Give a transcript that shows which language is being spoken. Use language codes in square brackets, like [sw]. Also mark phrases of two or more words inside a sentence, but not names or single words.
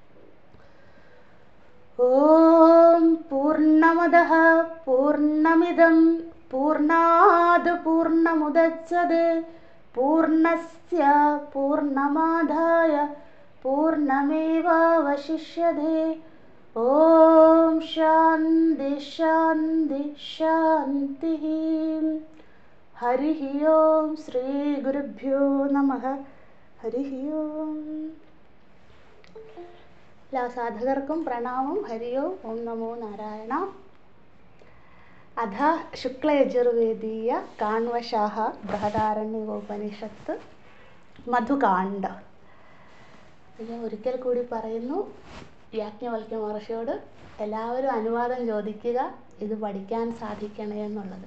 [sa] ॐ पूर्णमदः पूर्णमिदं पूर्णात् पूर्णमुदच्यते पूर्णस्य पूर्णमादाय पूर्णमेवावशिष्यते। ॐ शान्ति शान्ति शान्तिः। हरिः ओम्। श्रीगुरुभ्यो नमः। हरिः ओम्. [ml] എല്ലാ സാധകർക്കും പ്രണാമം. [sa] ഹരി ഓം. ഓം നമോ നാരായണ. അധ ശുക്ലയജുർവേദീയ കാണ്വശാഹ ബൃഹദാരണ്യകോപനിഷത്ത് മധുകാണ്ഡ. [ml] ഞാൻ ഒരിക്കൽ കൂടി പറയുന്നു, യാജ്ഞവൽക്യ മഹർഷിയോട് എല്ലാവരും അനുവാദം ചോദിക്കുക ഇത് പഠിക്കാൻ സാധിക്കണേ എന്നുള്ളത്.